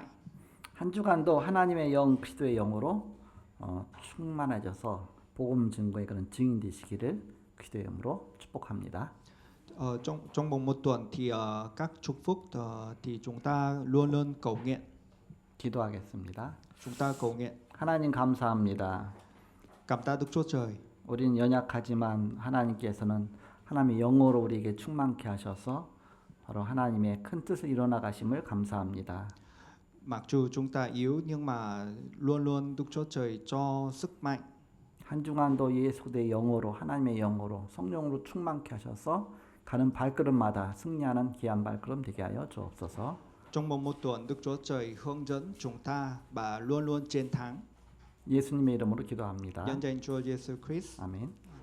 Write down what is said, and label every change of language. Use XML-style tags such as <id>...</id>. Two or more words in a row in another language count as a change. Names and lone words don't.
<ko>한 주간도 하나님의 영 그리스도의 영으로 충만해져서 복음 증거의 그런 증인 되시기를 그리스도의 영으로 축복합니다.</ko> <vi>Trong vòng một tuần thì các chúc phúc thì chúng ta luôn luôn cầu nguyện.</vi> <ko>기도하겠습니다.</ko> <vi>Chúng ta cầu nguyện.</vi> <ko>하나님 감사합니다.</ko> <vi>Cảm tạ Đức Chúa Trời.</vi> <ko>우리는 연약하지만 하나님께서는 하나님의 영으로 우리에게 충만케 하셔서 바로 하나님의 큰 뜻을 이뤄나가심을 감사합니다.</ko> <vi>Mặc dù chúng ta yếu nhưng mà luôn luôn Đức Chúa Trời cho sức mạnh.</vi> <ko>한 주간도 예수의 영으로 하나님의 영으로 성령으로 충만케 하셔서 가는 발걸음마다 승리하는 귀한 발걸음 되게 하여 주옵소서.</ko> <vi>Trong vòng một tuần Đức Chúa Trời hướng dẫn chúng ta và luôn luôn chiến thắng.</vi> <ko>예수님의 이름으로 기도합니다.</ko> <vi>Nhân danh Chúa Giêsu Christ.</vi> <ko>아멘.</ko>